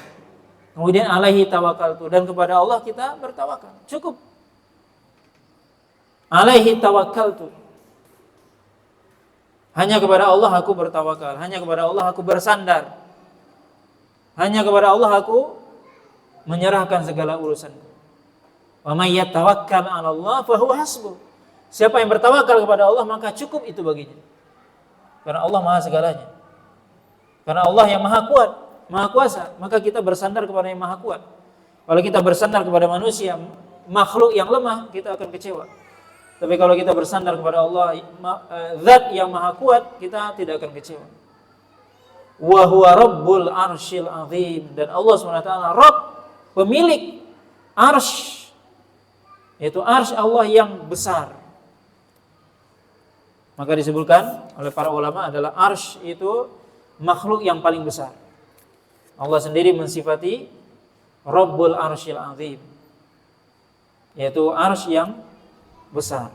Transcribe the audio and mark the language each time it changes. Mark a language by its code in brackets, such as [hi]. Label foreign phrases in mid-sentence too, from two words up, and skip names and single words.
[id] Kemudian [ar] عليه توكلت, [id] dan kepada Allah kita bertawakal. Cukup. [ar] عليه توكلت, [id] hanya kepada Allah aku bertawakal, hanya kepada Allah aku bersandar, hanya kepada Allah aku menyerahkan segala urusan. [ar] ومن يتوكل على الله فهو حسبه. [id] Siapa yang bertawakal kepada Allah maka cukup itu baginya. Karena Allah Maha segalanya. Karena Allah yang Maha kuat, Maha kuasa, maka kita bersandar kepada yang Maha kuat. Kalau kita bersandar kepada manusia, makhluk yang lemah, kita akan kecewa. Tapi kalau kita bersandar kepada Allah, zat yang Maha kuat, kita tidak akan kecewa. [ar] وهو رب العرش العظيم, [id] dan Allah SWT Rabb, pemilik arsy, yaitu arsy Allah yang besar. Maka disebutkan oleh para ulama adalah arsy itu makhluk yang paling besar. Allah sendiri mensifati [ar] رب العرش العظيم, [id] yaitu arsy yang besar.